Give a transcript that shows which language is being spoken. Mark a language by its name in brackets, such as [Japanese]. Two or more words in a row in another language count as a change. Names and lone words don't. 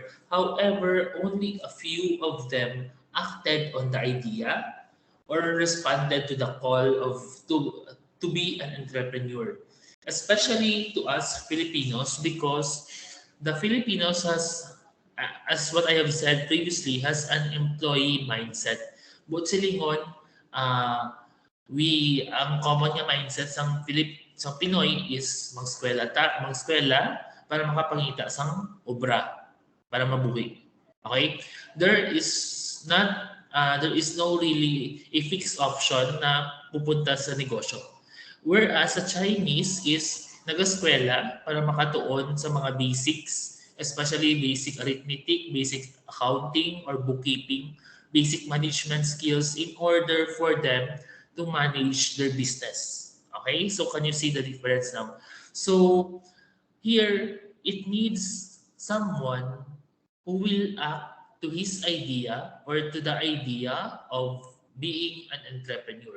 [English] However, only a few of them acted on the idea or responded to the call of to be an entrepreneur, especially to us Filipinos, because the Filipinos as what I have said previously, has an employee mindset. [Hiligaynon] But silingon, ang common nga mindset sa Pinoy is magskwela para makapangita sang obra para mabuhi. [English] Okay? There is no really a fixed option [Filipino] na pupunta sa negosyo. [English] Whereas sa Chinese is [Hiligaynon] nag-eskwela para makatuon sa mga [English] basics, especially basic arithmetic, basic accounting or bookkeeping, basic management skills in order for them to manage their business. Okay? So can you see the difference now? So here, it needs someone who will act to his idea or to the idea of being an entrepreneur.